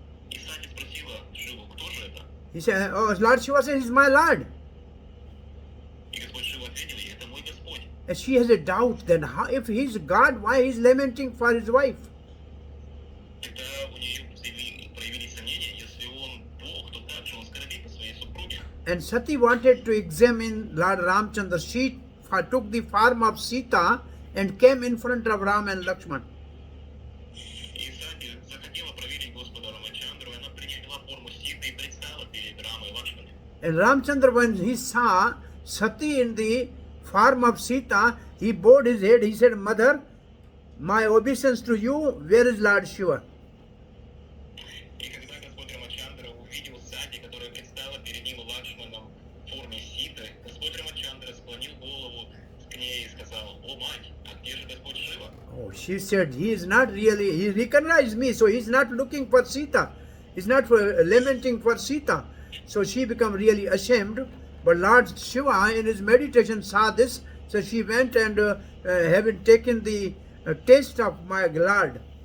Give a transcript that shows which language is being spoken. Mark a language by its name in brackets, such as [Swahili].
[Russian] И Сати спросила Шиву, кто же это? [English] He said, "Oh, Lord Shiva said, he's my Lord." [Russian] И Господь Шива ответил ей, это мой Господь. [English] And she has a doubt, then how, if he's God, why he's lamenting for his wife? [Russian] Тогда у нее проявились сомнения, если он Бог, то как же он скорбит по своей супруге? [English] And Sati wanted to examine Lord Ramchandra. She took the form of Sita and came in front of Ram and Lakshman. [Russian] И Сати захотела проверить Господа Рамачандру, и она приняла форму Ситы и предстала перед Рамой и Лакшманой. [English] And Ramchandra, when he saw Sati in the form of Sita, he bowed his head. He said, "Mother, my obeisance to you, where is Lord Shiva?" [Russian] И когда Господь Рамачандра увидел Сати, которая предстала перед ним и Лакшманом в форме Ситы, Господь Рамачандра склонил голову к ней и сказал, о мать, а где же Господь Шива? [English] Oh, she said, he is not really, he recognized me, so he's not looking for Sita. He's not lamenting for Sita. So she became really ashamed. But Lord Shiva in his meditation saw this, so she went and having taken the taste of my Lord.